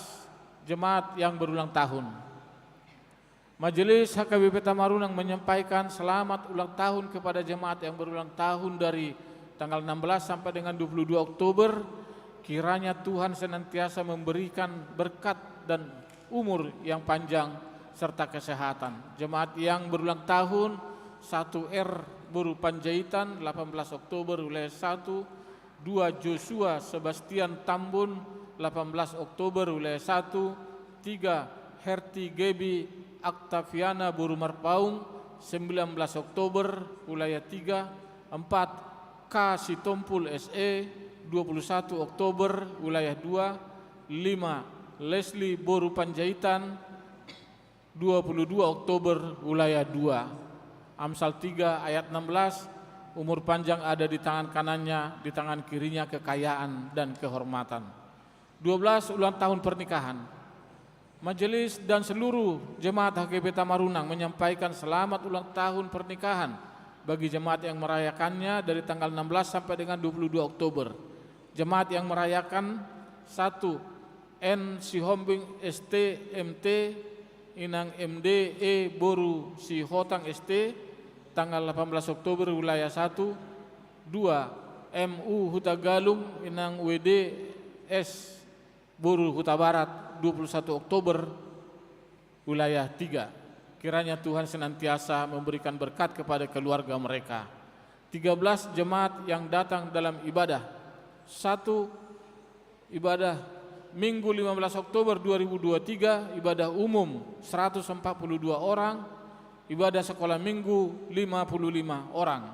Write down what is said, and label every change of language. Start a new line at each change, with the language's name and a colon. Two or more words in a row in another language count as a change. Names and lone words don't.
Indonesian: Jemaat yang berulang tahun. Majelis HKBP Tamarunang menyampaikan selamat ulang tahun kepada jemaat yang berulang tahun dari tanggal 16 sampai dengan 22 Oktober. Kiranya Tuhan senantiasa memberikan berkat dan umur yang panjang serta kesehatan. Jemaat yang berulang tahun, 1R Boru Panjaitan 18 Oktober wilayah 1, 2 Joshua Sebastian Tambun 18 Oktober wilayah 1, 3 Herti Gebi Aktaviana Boru Marpaung 19 Oktober wilayah 3, 4 K Sitompul SE 21 Oktober wilayah 2, 5 Leslie Boru Panjaitan 22 Oktober wilayah 2. Amsal 3 ayat 16, umur panjang ada di tangan kanannya, di tangan kirinya kekayaan dan kehormatan. 12 ulang tahun pernikahan. Majelis dan seluruh jemaat HKBP Tamarunang menyampaikan selamat ulang tahun pernikahan bagi jemaat yang merayakannya dari tanggal 16 sampai dengan 22 Oktober. Jemaat yang merayakan 1. N. Sihombing ST MT Inang MD E Boru Sihotang ST tanggal 18 Oktober wilayah 1, 2 MU Huta Galung Inang WD S Boru Huta Barat 21 Oktober wilayah 3. Kiranya Tuhan senantiasa memberikan berkat kepada keluarga mereka. 13 jemaat yang datang dalam ibadah. 1. Ibadah Minggu 15 Oktober 2023, ibadah umum 142 orang, ibadah sekolah minggu 55 orang.